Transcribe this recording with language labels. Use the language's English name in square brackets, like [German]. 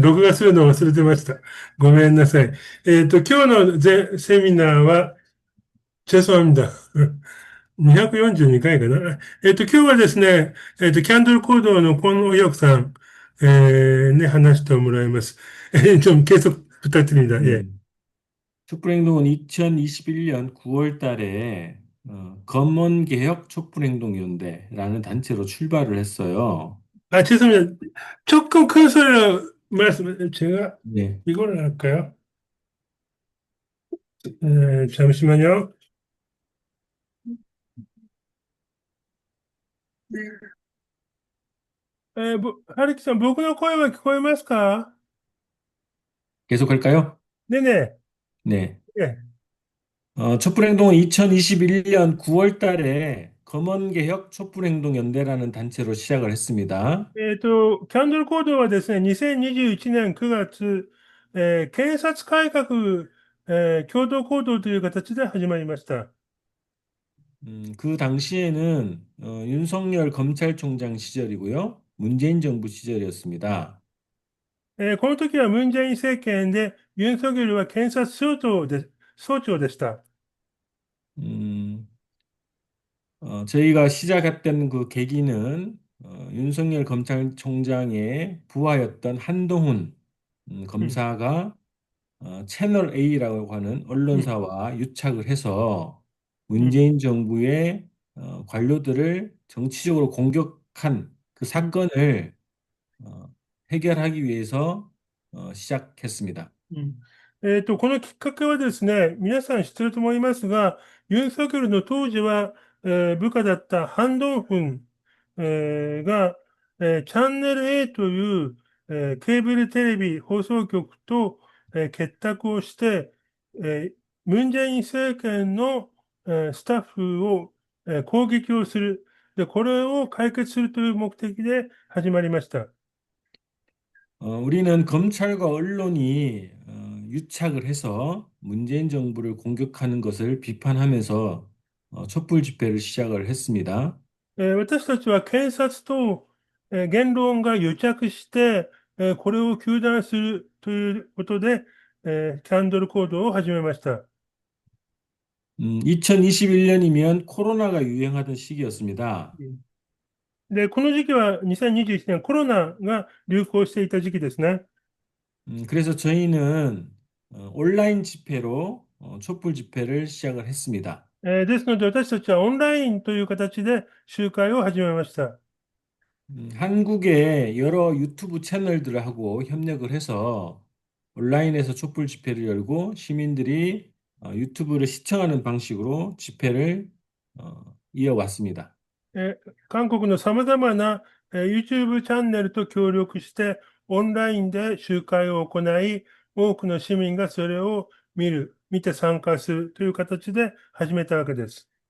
[Japanese] 録画するのを忘れてました。ごめんなさい。今日のセミナーは、チェソンだ。 242回かな。今日はですね、キャンドルコードの近野洋子さん、ね、話してもらいます。 [Korean] 좀 계속 부탁드립니다. 예. 네. 촛불행동은 2021년 9월 달에 검언개혁 촛불행동연대라는 단체로 출발을 했어요. 아, 죄송합니다. 조금 큰 소리로 제가 네. 이거를 할까요? 잠시만요. [Japanese] 하루키さん、僕の声は聞こえますか？ [Korean] 계속할까요? 네네. 네. 예. 촛불행동은 2021년 9월 달에 검언개혁 촛불행동연대라는 단체로 시작을 했습니다. [Japanese] キャンドルコードはですね、2021年9月、検察改革、共同行動という形で始まりました。 [Korean] 그 당시에는 윤석열 검찰총장 시절이고요. 문재인 정부 시절이었습니다. [Japanese] この時はムン・ジェイン政権で、ユン・ソギョルは検察総長でした。 [Korean] 음, 저희가 시작했던 그 계기는 윤석열 검찰총장의 부하였던 한동훈 うん、 검사가 채널 A라고 하는 うん、 언론사와 유착을 해서 うん、 문재인 정부의 관료들을 정치적으로 공격한 그 うん。 사건을 어, 해결하기 위해서 시작했습니다. うん。 [Japanese] このきっかけはですね、皆さん知ってると思いますが、ユン・ソギョルの当時は、部下だったハン・ドンフン、が、チャンネル A という、ケーブルテレビ放送局と、結託をして、ムン・ジェイン政権の、スタッフを、攻撃をする。で、これを解決するという目的で始まりました。 [Korean] 우리는 검찰과 언론이 유착을 해서 문재인 정부를 공격하는 것을 비판하면서 촛불 집회를 시작을 했습니다. [Japanese] 私たちは検察と、言論が癒着して、これを糾弾するということで、キャンドルコードを始めました。 [Korean] 2021년이면 코로나가 유행하던 시기였습니다. [Japanese] で、この時期は2021年コロナが流行していた時期ですね。 [Korean] 그래서 저희는 온라인 집회로 촛불 집회를 시작을 했습니다. [Japanese] ですので、私たちはオンラインという形で集会を始めました。 [Korean] 한국의 여러 유튜브 채널들하고 협력을 해서 온라인에서 촛불 집회를 열고 시민들이 유튜브를 시청하는 방식으로 집회를 이어왔습니다. [Japanese] 韓国の様々な、YouTube チャンネルと協力して、オンラインで集会を行い、多くの市民がそれを見て参加するという形で始めたわけです。